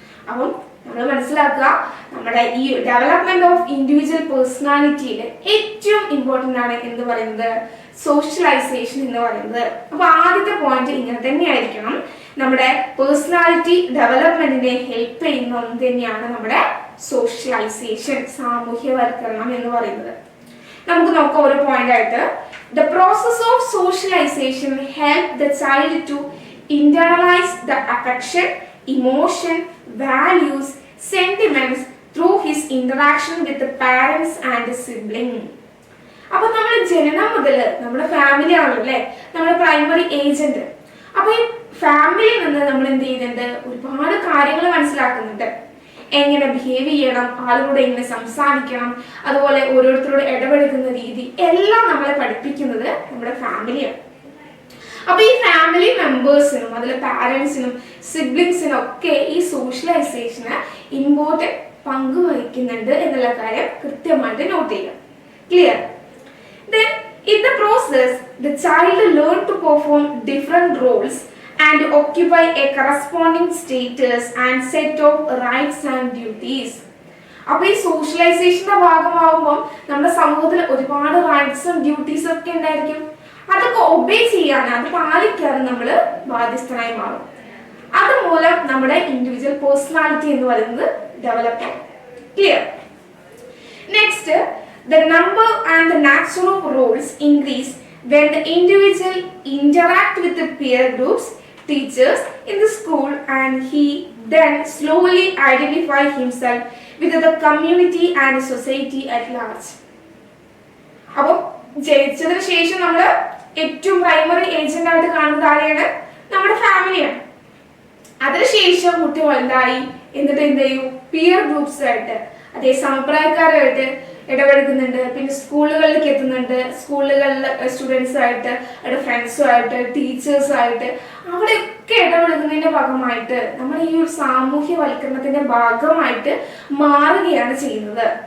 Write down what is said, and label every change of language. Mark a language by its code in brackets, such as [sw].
[ml] അപ്പം നമ്മൾ മനസ്സിലാക്കുക, നമ്മുടെ ഈ ഡെവലപ്മെന്റ് ഓഫ് ഇൻഡിവിജ്വൽ പേഴ്സണാലിറ്റിയിൽ ഏറ്റവും ഇമ്പോർട്ടൻ്റ് ആണ് എന്ന് പറയുന്നത് സോഷ്യലൈസേഷൻ എന്ന് പറയുന്നത്. അപ്പൊ ആദ്യത്തെ പോയിന്റ് ഇങ്ങനെ തന്നെയായിരിക്കണം. നമ്മുടെ പേഴ്സണാലിറ്റി ഡെവലപ്മെന്റിനെ ഹെൽപ്പ് ചെയ്യുന്ന ഒന്ന് തന്നെയാണ് നമ്മുടെ സോഷ്യലൈസേഷൻ, സാമൂഹ്യവൽക്കരണം എന്ന് പറയുന്നത്. നമുക്ക് നോക്കാം ഒരു പോയിന്റ് ആയിട്ട്. [en] The process of socialization helps the child to internalize the affection, emotion, values, sentiments through his interaction with the parents and the sibling. [ml] അപ്പൊ നമ്മുടെ ജനനം മുതൽ നമ്മുടെ ഫാമിലി ആണല്ലേ നമ്മുടെ പ്രൈമറി ഏജന്റ്. അപ്പൊ ഈ ഫാമിലിയിൽ നിന്ന് നമ്മൾ എന്ത് ചെയ്യുന്നുണ്ട്? ഒരുപാട് കാര്യങ്ങൾ മനസ്സിലാക്കുന്നുണ്ട്. എങ്ങനെ ബിഹേവ് ചെയ്യണം, ആളുകളോട് എങ്ങനെ സംസാരിക്കണം, അതുപോലെ ഓരോരുത്തരോട് ഇടപെടുന്ന രീതി എല്ലാം നമ്മളെ പഠിപ്പിക്കുന്നത് നമ്മുടെ ഫാമിലിയാണ്. അപ്പൊ ഈ ഫാമിലി മെമ്പേഴ്സിനും അതിലെ പാരന്റ്സിനും സിബ്ലിങ്സിനും ഒക്കെ ഈ സോഷ്യലൈസേഷന് ഇമ്പോർട്ടൻറ്റ് പങ്ക് വഹിക്കുന്നുണ്ട് എന്നുള്ള കാര്യം കൃത്യമായിട്ട് നോട്ട് ചെയ്യുക. Clear? [en] Then in the process the child learn to perform different roles and occupy a corresponding status and set of rights and duties. [ml] അപ്പോൾ ഈ സോഷ്യലൈസേഷന്റെ ഭാഗമാകുമ്പോൾ നമ്മുടെ സമൂഹത്തിൽ ഒരുപാട് റൈറ്റ്സും ഡ്യൂട്ടീസും ഒക്കെ ഉണ്ടായിരിക്കും. അതൊക്കെ ഒബേ ചെയ്യാൻ, അത് പാലിക്കാൻ നമ്മൾ ബാധ്യസ്ഥനായി മാറും. അതുമൂലം നമ്മുടെ ഇൻഡിവിജ്വൽ പേഴ്സണാലിറ്റി എന്ന് പറയുന്നത് ഡെവലപ്പ് ആവും. Clear? [en] Next, the number and the nature of roles increase when the individual interact with the peer groups, teachers in the school, and he then slowly identify himself with the community and society at large. [ml] അപ്പോൾ ജനിച്ചതിന് ശേഷം നമ്മൾ ഏറ്റവും primary agent ആയിട്ട് കാണുന്നത് ആരെയാണ്? നമ്മുടെ ഫാമിലിയാണ്. അതിനുശേഷം കുട്ടി വലുതായി എന്നിട്ട് എന്ത് ചെയ്യും? പിയർ ഗ്രൂപ്പ്സ് ആയിട്ട്, അതേ സമപ്രായക്കാരായിട്ട് ഇടപെടുന്നുണ്ട്. പിന്നെ സ്കൂളുകളിലേക്ക് എത്തുന്നുണ്ട്. സ്കൂളുകളിലെ സ്റ്റുഡൻസുമായിട്ട്, അവരുടെ ഫ്രണ്ട്സുമായിട്ട്, ടീച്ചേഴ്സുമായിട്ട് അവിടെയൊക്കെ ഇടപെടുന്നതിന്റെ ഭാഗമായിട്ട് നമ്മൾ ഈ ഒരു സാമൂഹ്യവൽക്കരണത്തിന്റെ ഭാഗമായിട്ട് മാറുകയാണ് ചെയ്യുന്നത്.